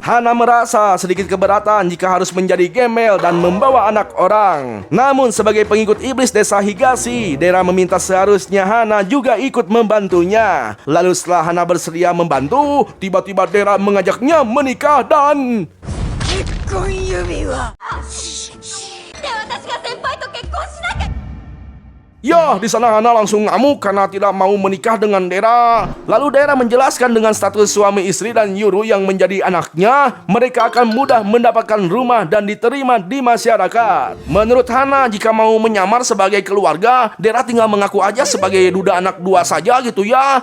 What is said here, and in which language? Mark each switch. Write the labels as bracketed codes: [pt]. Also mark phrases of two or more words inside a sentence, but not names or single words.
[id] Hana merasa sedikit keberatan jika harus menjadi gembel dan membawa anak orang. Namun sebagai pengikut iblis desa Higashi, Dera meminta seharusnya Hana juga ikut membantunya. Lalu setelah Hana bersedia membantu, tiba-tiba Dera mengajaknya menikah dan... [ja] 結婚指輪。で私が先輩と結婚しなきゃ。 [id] Ya, di sana Hana langsung ngamuk karena tidak mau menikah dengan Dera. Lalu Dera menjelaskan dengan status suami istri dan Yuru yang menjadi anaknya, mereka akan mudah mendapatkan rumah dan diterima di masyarakat. Menurut Hana, jika mau menyamar sebagai keluarga, Dera tinggal mengaku aja sebagai duda anak dua saja gitu ya.